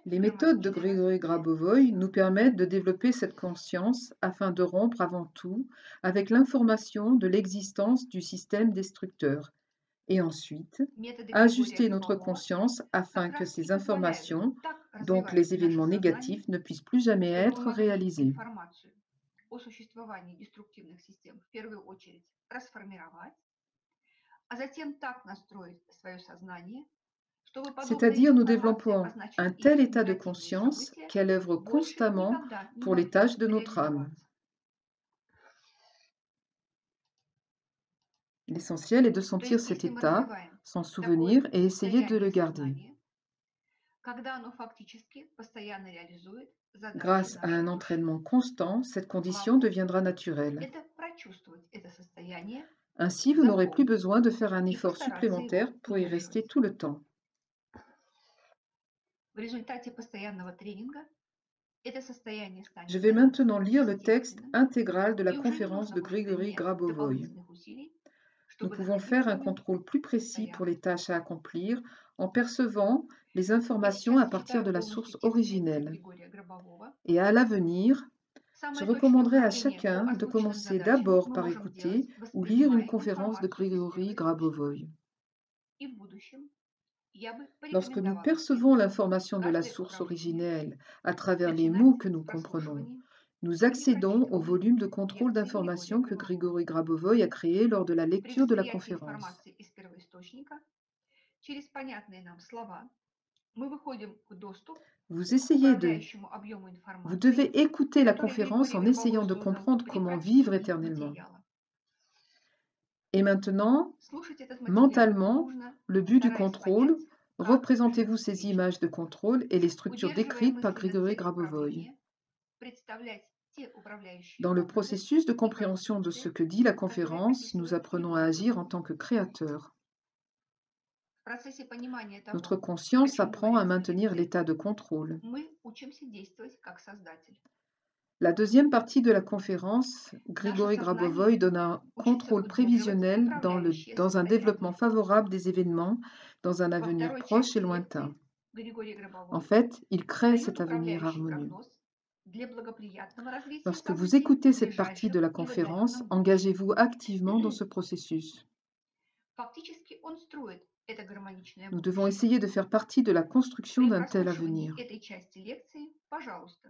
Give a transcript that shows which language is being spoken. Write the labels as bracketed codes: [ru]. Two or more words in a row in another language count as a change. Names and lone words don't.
[fr] Les méthodes de [ru] гармоничное [fr] Grégory [ru] развитие [fr] Grabovoy [ru] всех. [fr] nous permettent de développer cette conscience afin de rompre avant tout avec l'information de l'existence du système destructeur et ensuite [ru] Методы Григория [fr] ajuster notre [ru] Гробового [fr] conscience afin [ru] как [fr] que [ru] раз и [fr] ces [ru] позволяют [fr] informations, [ru] так [fr] donc [ru] развивать [fr] les [ru] наше [fr] événements [ru] сознание, [fr] négatifs, ne puissent plus jamais [ru] чтобы мы [fr] être [ru] могли [fr] réalisés. [ru] информацию о существовании деструктивных систем в первую очередь расформировать, а затем так настроить свое сознание, чтобы подобная [fr] C'est-à-dire nous [ru] информация о [fr] développons un [ru] значительных [fr] tel état de [ru] негативных [fr] conscience [ru] событиях [fr] qu'elle œuvre [ru] больше [fr] constamment [ru] никогда не [fr] pour les [ru] могла [fr] tâches de notre âme. [ru] реализоваться. [fr] L'essentiel est de [ru] То [fr] sentir [ru] есть, [fr] cet [ru] если мы [fr] état, [ru] развиваем [fr] s'en [ru] такое [fr] souvenir et essayer de le [ru] состояние [fr] garder. [ru] сознания, когда оно фактически постоянно реализует задачи [fr] Grâce à [ru] нашей [fr] un [ru] души. [fr] entraînement constant, cette condition [ru] Главное– [fr] deviendra naturelle. [ru] это прочувствовать это состояние, [fr] Ainsi, vous n'aurez plus [ru] запомнить [fr] besoin de faire un [ru] и [fr] effort [ru] постараться [fr] supplémentaire [ru] его [fr] pour y rester [ru] удерживать. [fr] tout le temps. [ru] В результате постоянного тренинга это состояние станет [fr] Je vais [ru] для нас [fr] maintenant lire le texte [ru] естественным, [fr] intégral de la [ru] и уже не [fr] conférence [ru] нужно [fr] de [ru] будет [fr] Grigory [ru] применять [fr] Grabovoy. [ru] дополнительных усилий, [fr] Nous [ru] чтобы [fr] pouvons faire [ru] находиться [fr] un [ru] в нем [fr] contrôle plus précis pour [ru] постоянно. [fr] les tâches à accomplir en percevant les [ru] Я [fr] informations [ru] сейчас [fr] à partir [ru] зачитаю [fr] de la [ru] полностью [fr] source [ru] текст лекции [fr] originelle. [ru] Григория Гробового. [fr] Et à l'avenir, je [ru] Самое точное [fr] recommanderais à [ru] управление по [fr] chacun de [ru] озвученным [fr] commencer [ru] задачам [fr] d'abord [ru] мы [fr] par [ru] можем делать, [fr] écouter ou lire une [ru] воспринимая [fr] conférence de [ru] информацию из [fr] Grigory [ru] первоисточника. [fr] Grabovoy. [ru] И в будущем я бы [fr] Lorsque nous [ru] порекомендовала всем [fr] percevons l'information de la [ru] каждое [fr] source [ru] управление [fr] originelle à travers les [ru] начинать [fr] mots que [ru] с [fr] nous comprenons, [ru] прослушивания [fr] nous [ru] или [fr] accédons au [ru] прочитывания [fr] volume de contrôle [ru] лекции Григория [fr] d'information que [ru] Гробового. [fr] Grigory Grabovoy a créé lors de la [ru] При [fr] lecture de la [ru] восприятии [fr] conférence. [ru] информации из первоисточника через понятные нам слова мы выходим в доступ [fr] Vous [ru] к [fr] essayez de [ru] управляющему объему [fr] Vous [ru] информации, [fr] devez écouter la [ru] который [fr] conférence [ru] Григорий [fr] en [ru] Гробовой [fr] essayant de [ru] создал [fr] comprendre [ru] при [fr] comment vivre [ru] прочтении [fr] éternellement. [ru] материала. [fr] Et maintenant, [ru] Слушать этот материал [fr] mentalement, [ru] нужно, [fr] le but du [ru] стараясь [fr] contrôle, [ru] понять, как [fr] représentez-vous [ru] жить [fr] ces [ru] вечно. [fr] images de contrôle et les structures [ru] Удерживая [fr] décrites par [ru] мысли на [fr] Grigory [ru] цель [fr] Grabovoy. [ru] управления, представлять те управляющие [fr] Dans le [ru] образы [fr] processus de [ru] и [fr] compréhension de ce [ru] конструкции, [fr] que dit la [ru] которые [fr] conférence, nous [ru] описывает [fr] apprenons à [ru] Григорий [fr] agir en [ru] Гробовой. [fr] tant que créateurs. [ru] В процессе понимания [fr] Notre [ru] того, о [fr] conscience [ru] чем [fr] apprend à [ru] говорится в [fr] maintenir [ru] лекции, [fr] l'état de contrôle. [ru] мы учимся действовать как создатель. [fr] La deuxième partie de la conférence, [ru] Наше [fr] Grigory Grabovoy [ru] сознание [fr] donne un [ru] учится [fr] contrôle [ru] удерживать [fr] prévisionnel [ru] управляющее [fr] dans un développement [ru] состояние. [fr] favorable des événements dans un [ru] Во [fr] avenir [ru] второй [fr] proche et [ru] части [fr] lointain. [ru] лекции Григорий [fr] En [ru] Гробовой [fr] fait, il crée [ru] дает [fr] cet avenir [ru] управляющий [fr] harmonieux. [ru] прогноз для благоприятного развития [fr] Lorsque vous [ru] событий [fr] écoutez [ru] в [fr] cette partie de [ru] ближайшем [fr] la [ru] и в [fr] conférence, [ru] отдаленном будущем. [fr] engagez-vous activement dans ce processus. [ru] Фактически он строит это гармоничное [fr] Nous devons [ru] будущее. [fr] essayer de faire partie de la construction [ru] При [fr] d'un tel [ru] прослушивании [fr] avenir. [ru] этой части лекции, пожалуйста,